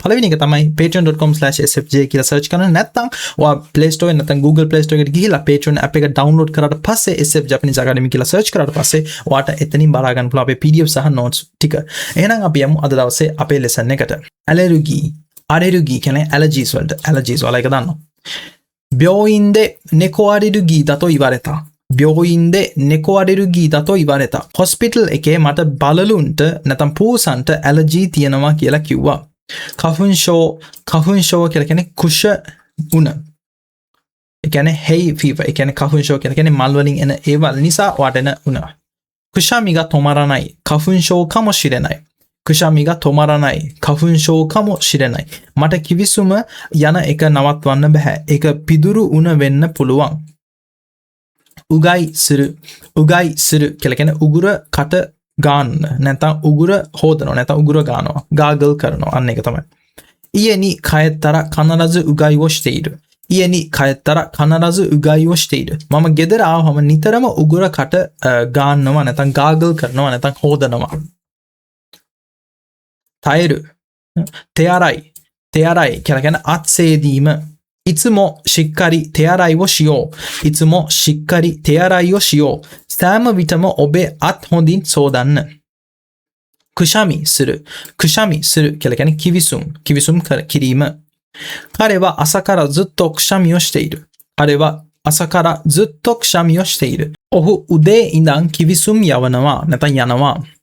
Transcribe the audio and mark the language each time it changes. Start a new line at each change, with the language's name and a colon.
Sinhala: පළවෙනි එක තමයි patreon.com/sfj කියලා search කරන්න. නැත්නම් Play Store නැත්නම් Google Play Store එකට ගිහිල්ලා Patreon app එක download කරාට පස්සේ SF Japanese Academy කියලා search කරාට පස්සේ ඔයාට එතනින් බලා ගන්න පුළුවන් අපේ PDF සහ notes ටික. එහෙනම් අපි යමු අද දවසේ අපේ lesson එකට. allergy කියන්නේ allergies වලට. allergies වල එක දන්නවා.
Japanese: 病院で猫アレルギーだと言われた.病院で猫アレルギーだと言われた.
Sinhala: hospital එකේ මට බලලුන්ට නැත්නම් පූසන්ට allergy තියෙනවා කියලා කිව්වා. 花粉症කියලා කියන්නේ කුෂ උණ. ඒ කියන්නේ hay fever. ඒ කියන්නේ 花粉症කියලා කියන්නේ මල් වලින් එන ඒවල් නිසා ඔයාට එන උණ.
Japanese: くしゃみが止まらない花粉症かもしれない。くしゃみが止まらない花粉症かもしれない。
Sinhala: මට කිවිසුම යන එක නවත්වන්න බෑ. ඒක පිදුරු උණ වෙන්න පුළුවන්.
Japanese: උගයි සිරු
Sinhala: කියලා කියන්නේ උගුර කට ගන්න. නැත්නම් උගුර හොදනවා. නැත්නම් උගුර ගන්නවා. gargle කරනවා. අන්න ඒක තමයි.
Japanese: 家に帰ったら必ずうがいをしている。家に帰ったら必ずうがいをしている。
Sinhala: මම ගෙදර ආවම නිතරම උගුර කට ගන්නවා නැත්නම් gargle කරනවා නැත්නම් හොදනවා.
Japanese: තයරු.
Sinhala: 手洗いකියලා කියන්නේ අත් සේදීම.
Japanese: いつもしっかり手洗いをしよう。いつもしっかり手洗いをしよう。
Sinhala: සෑම විටම ඔබේ අත් හොඳින් සෝදන්න. くしゃみするකියලා කියන්නේ කිවිසුම් කිරීම.
Japanese: 彼は朝からずっとくしゃみをしている. 彼は朝からずっとくしゃみをしている.
Sinhala: ඔහු උදේ ඉඳන් කිවිසුම් යවනවා නැත්නම් යනවා.